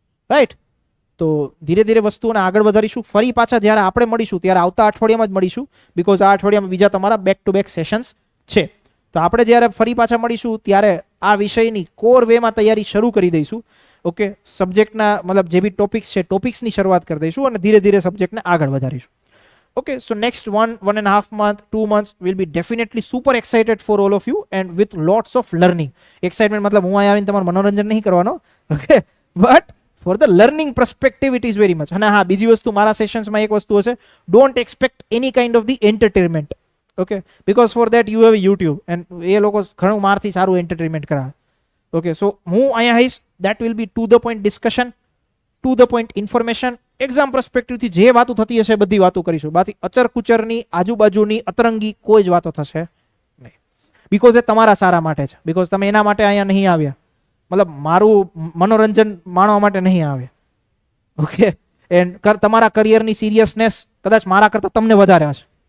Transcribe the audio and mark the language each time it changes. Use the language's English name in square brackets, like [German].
[Gujarati] Right, તો ધીરે ધીરે વસ્તુઓને આગળ વધારીશું. ફરી પાછા જ્યારે આપણે મળીશું ત્યારે આવતા અઠવાડિયામાં જ મળીશું, બીકોઝ આ અઠવાડિયામાં બીજા તમારા બેક ટુ બેક સેશન્સ છે. તો આપણે જ્યારે ફરી પાછા મળીશું ત્યારે આ વિષયની કોર વેમાં તૈયારી શરૂ કરી દઈશું. ઓકે, સબ્જેક્ટના મતલબ જે બી ટોપિક્સ છે ટોપિક્સની શરૂઆત કરી દઈશું અને ધીરે ધીરે સબ્જેક્ટને આગળ વધારીશું. [English] Okay, so next 1.5 month, 2 months will be definitely super excited for all of you and with lots of learning. [Gujarati] Excitement મતલબ હું અહીંયા આવીને તમારું મનોરંજન નહીં કરવાનો. [English] Okay, but for the learning perspective it is very much. [Gujarati] અને હા, બીજી વસ્તુ મારા સેશન્સમાં એક વસ્તુ હશે, [English] don't expect any kind of the entertainment. Okay, because for that you have YouTube and [Gujarati] એ લોકો ઘણું મારથી સારું એન્ટરટેનમેન્ટ કરાવે. [English] Okay, so [Gujarati] હું અહીંયા આવીશ, [English] that will be to the point discussion, to the point information. [Gujarati] Exam પર્સપેક્ટિવથી જે વાતો થતી હશે બધી વાતો કરીશું. બાકી અચર કુચરની આજુબાજુની અતરંગી કોઈ જ વાતો થશે નહીં, બીકોઝ એ તમારા સારા માટે છે. બીકોઝ તમે એના માટે અહીંયા નહીં આવ્યા, મતલબ મારું મનોરંજન માણવા માટે નહીં આવ્યા. ઓકે, એન્ડ તમારા કરિયરની સિરિયસનેસ કદાચ મારા કરતાં તમને વધારે હશે.